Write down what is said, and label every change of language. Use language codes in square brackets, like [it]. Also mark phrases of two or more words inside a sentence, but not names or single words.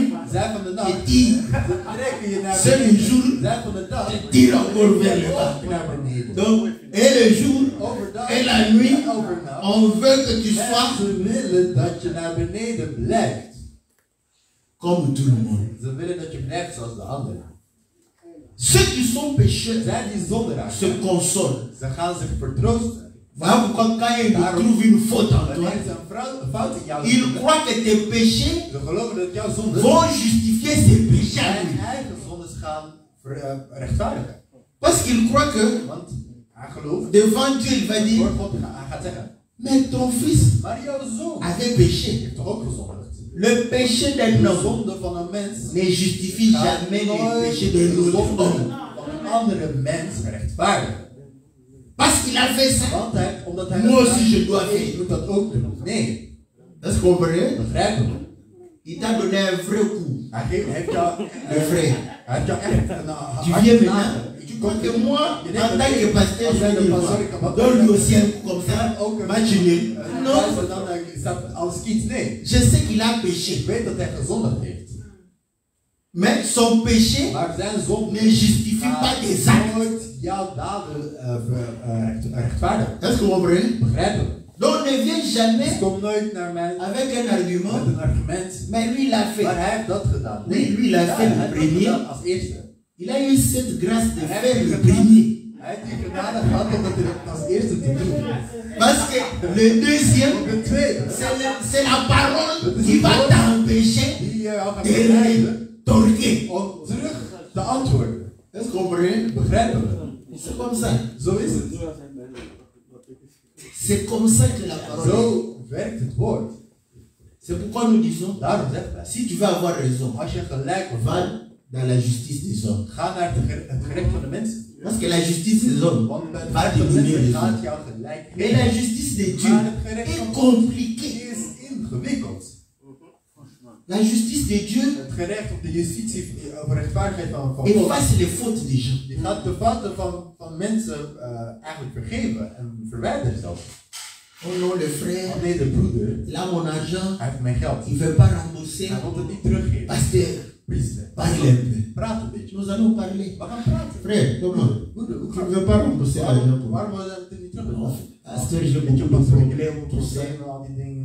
[nl] Zij van de nacht, [fr] te tirent. [nl] ze trekken je naar [fr] Ceux du jour, [nl] Zij van de dag, [fr] te tirent encore vers le bas. [nl] ook naar beneden. [fr] Donc, et le jour, [nl] Overdag [fr] et la nuit, [nl] en overnacht. [fr] on veut que tu sois [nl] Ze willen dat je naar beneden blijft. [fr] comme tout le monde. [nl] Ze willen dat je blijft zoals de anderen. [fr] Ceux qui sont pécheurs [nl] Zij die zondaars [fr] se [nl] zijn, [fr] consolent. [nl] ze gaan zich vertroosten. [fr] Voilà pourquoi quand ils trouvent une faute en toi, [nl] Wanneer ze een fout in jou [fr] ils [nl] zien, [fr] croient que tes péchés [nl] ze geloven dat jouw zonden [fr] vont justifier ces péchés à [nl] zijn [fr] lui. [nl] eigen zondes gaan rechtvaardigen. [fr] Parce qu'ils croient que [nl] Want hij gelooft, [fr] devant Dieu, il va [nl] voor [fr] dire, [nl] God, hij gaat zeggen, [fr] mais ton fils [nl] maar jouw zoon [fr] avait péché. [nl] heeft toch ook gezondigd? [fr] Le péché d'un [nl] De [fr] homme [nl] zonde van een mens [fr] ne justifie jamais le péché [nl] de [fr] d'un autre [nl] zonde [fr] homme. [nl] van een andere mens rechtvaardigen. [fr] Parce qu'il a fait ça. [nl] Want omdat hij [fr] Moi [nl] dat [fr] aussi, [nl] maakt, [fr] je dois [nl] ik [fr] faire. [nl] moet dat ook doen. Nee, [fr] Est-ce que vous comprenez? [nl] begrijpen we. [fr] Il t'a donné un vrai coup, [nl] Hij heeft jou, [fr] le frère. [nl] hij heeft jou echt een [fr] Tu viens maintenant, tu crois que moi, en tant que pasteur, je vais dire, donne-lui aussi un coup comme ça, match nul. Non, [nl] staat als iets. Nee, [fr] je sais qu'il a péché. [nl] ik weet dat hij gezondigd heeft. [fr] Mais son péché [nl] Maar zijn zonde [fr] ne justifie pas des actes. [nl] nooit jouw daden rechtvaardigen. [fr] Est-ce que vous comprenez? [nl] Begrijpen we? [fr] Donc ne viens jamais [nl] Dus kom nooit naar mij [fr] avec un argument, [nl] met een argument. [fr] mais lui il a fait. [nl] Maar hij heeft dat gedaan. [fr] Oui, lui, il a fait le [nl] hij heeft dat [fr] premier. [nl] gedaan als eerste. [fr] Il a eu cette grâce de faire le premier. [nl] Hij heeft die genade gehad omdat hij het als eerste te doen. [fr] Parce que le deuxième, [nl] De tweede, [fr] c'est la parole qui va t'empêcher [nl] die jou gaat [fr] de [nl] begrijpen [fr] rétorquer. [nl] om terug te antwoorden. [fr] Est-ce que vous comprenez? [nl] Begrijpen we? [fr] C'est comme ça. [nl] Zo is het. [fr] C'est comme ça que la parole est. [nl] Zo werkt het woord. [fr] C'est pourquoi nous disons, [nl] Daarom zegt hij, [fr] si tu veux avoir raison, [nl] als je gelijk [fr] va [nl] wordt, [fr] dans la justice des hommes. [nl] ga naar het gerecht van de mensen. [fr] Parce que la justice des hommes [nl] Want bij [fr] va [nl] het [fr] te [nl] gerecht van de [fr] donner [nl] mensen [fr] raison. [nl] gaat jou gelijk [fr] Mais la justice de Dieu [nl] Maar het gerecht [fr] est [nl] van God [fr] compliquée. [nl] is ingewikkeld. [fr] La justice de Dieu [nl] Het gerecht op de justitie over rechtvaardigheid van God, [fr] efface les fautes des gens. [nl] die gaat de fouten van mensen eigenlijk vergeven en verwijderen zelfs. [fr] Oh non, le frère, [nl] Oh nee, de broeder, [fr] il a mon argent, [nl] hij heeft mijn geld. [fr] il ne veut pas rembourser. [nl] Hij wil het niet teruggeven. [fr] Pasteur, [nl] Priester, [fr] parle un peu. [nl] praat een beetje. [fr] Nous allons parler. [nl] We gaan praten. [fr] Frère, comment? [nl] Broeder, hoe [fr] Tu [nl] gaat [fr] ne veux pas rembourser l'argent pour moi? [nl] Waarom wil je het niet [fr] Non, [nl] terugbetalen? [fr] pasteur, j'ai beaucoup de problèmes pour ça. [nl] al die dingen.